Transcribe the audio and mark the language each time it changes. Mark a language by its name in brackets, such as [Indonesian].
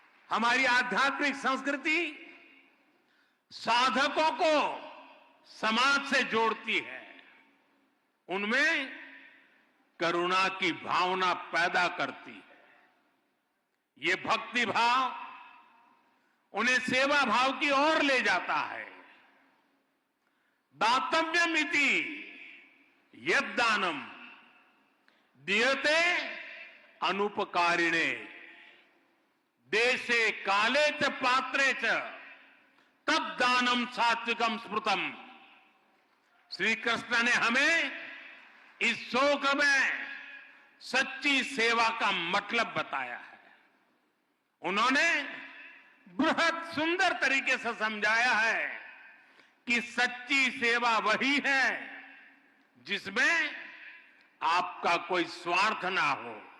[Hindi] हमारी आध्यात्मिक संस्कृति साधकों को समाज से जोड़ती है, उनमें करुणा की भावना पैदा करती है। ये भक्ति भाव उन्हें सेवा भाव की ओर ले जाता है। [Sanskrit] दातव्यमिति यद्दानम दीयते अनुपकारिणे देशे काले च पात्रे च तद्दानम सात्विकम स्मृतम। [Hindi] श्री कृष्ण ने हमें इस शोक में सच्ची सेवा का मतलब बताया है। उन्होंने बृहद सुंदर तरीके से समझाया है कि सच्ची सेवा वही है जिसमें आपका कोई स्वार्थ ना हो।